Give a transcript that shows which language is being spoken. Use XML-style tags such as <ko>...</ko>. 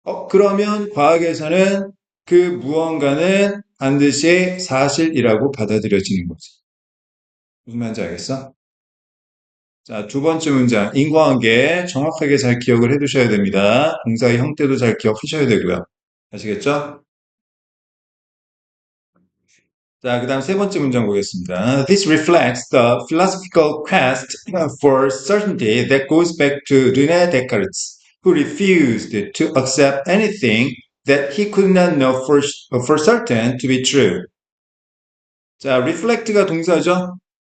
<ko>그러면 과학에서는 그 무언가는 반드시 사실이라고 받아들여지는 거지. 무슨 말인지 알겠어? 자, 두 번째 문장. 인과관계 정확하게 잘 기억을 해 두셔야 됩니다. 동사의 형태도 잘 기억하셔야 되고요. 아시겠죠? 자, 그 다음 세 번째 문장 보겠습니다.</ko> <en>This reflects the philosophical quest for certainty that goes back to René Descartes, who refused to accept anything that he could not know for certain to be true.</en> <ko>자, reflect가 동사죠?</ko>